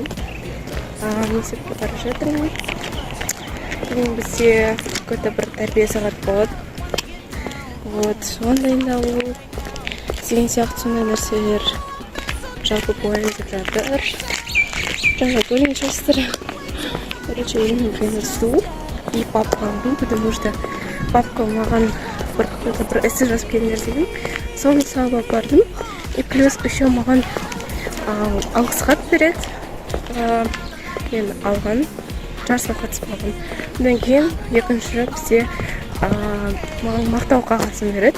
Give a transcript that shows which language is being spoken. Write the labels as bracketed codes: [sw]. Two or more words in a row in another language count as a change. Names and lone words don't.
[kk] Мектепке бара жатырмын. Бүгін бізде какой-то бір тәрбие сағат болады. Вот, соған дайындалу деген сияқты сондай нәрселер жалпы болайын деп жатыр. Жаңа бөлінген жастар. Короче, [ru] я не принесу и папку, потому что папка [kk] маған бір эссе жазып келіңдер деген. Соны салып алып бардым. [ru] И плюс еще [kk] маған алғыс хат береді. Мен алған жарысқа қатысып алған. Одан кейін екінші бізде маған мақтау қағазын береді.